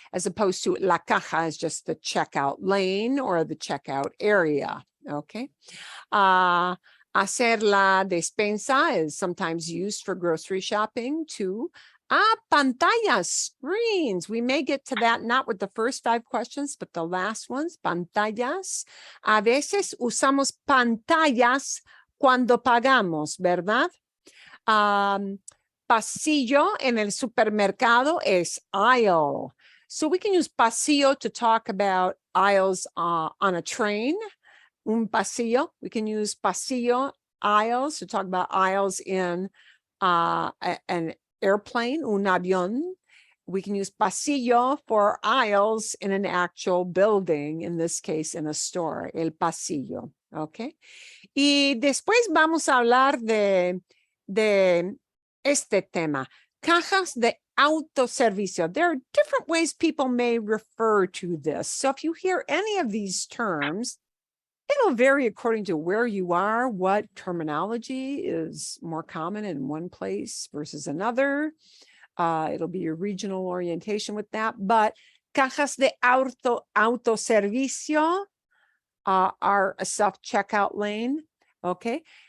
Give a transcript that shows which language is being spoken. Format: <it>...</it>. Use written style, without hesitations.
<en>As opposed to la caja is just the checkout lane or the checkout area, okay?</en> <es>Hacer la despensa</es> <en>is sometimes used for grocery shopping too. Pantallas, screens. We may get to that, not with the first 5 questions, but the last ones, pantallas.</en> <es>A veces usamos pantallas cuando pagamos, ¿verdad? Pasillo en el supermercado es aisle.</es> <en>So we can use pasillo to talk about aisles on a train. Un pasillo. We can use pasillo aisles to talk about aisles in an airplane, un avión. We can use pasillo for aisles in an actual building, in this case, in a store, el pasillo. ¿ok?</en> <es>Y después vamos a hablar de este tema, cajas de autoservicio.</es> <en>There are different ways people may refer to this. So if you hear any of these terms, it'll vary according to where you are, what terminology is more common in one place versus another. It'll be your regional orientation with that, but cajas de autoservicio are a self-checkout lane, okay?</en>